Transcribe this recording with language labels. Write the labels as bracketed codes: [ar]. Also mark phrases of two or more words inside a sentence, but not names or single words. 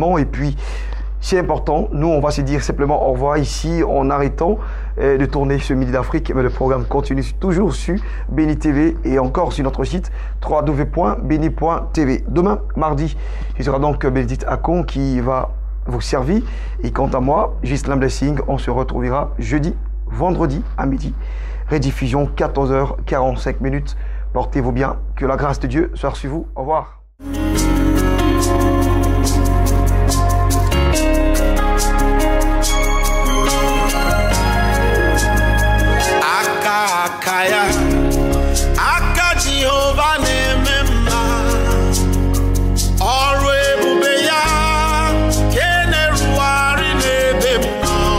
[fr] Et puis, c'est important, nous on va se dire simplement au revoir ici en arrêtant de tourner ce Midi d'Afrique, mais le programme continue toujours sur Béni TV et encore sur notre site www.beni.tv. Demain, mardi, ce sera donc Bénédicte Akon qui va vous servir. Et quant à moi, Ghislain Blessing, on se retrouvera jeudi, vendredi à midi. Rediffusion 14h45. Portez-vous bien, que la grâce de Dieu soit sur vous. Au revoir. [ig] Akaya, aka Jehovah nemema, ọrụ ebube ya keneruwari n'ebe m nọ,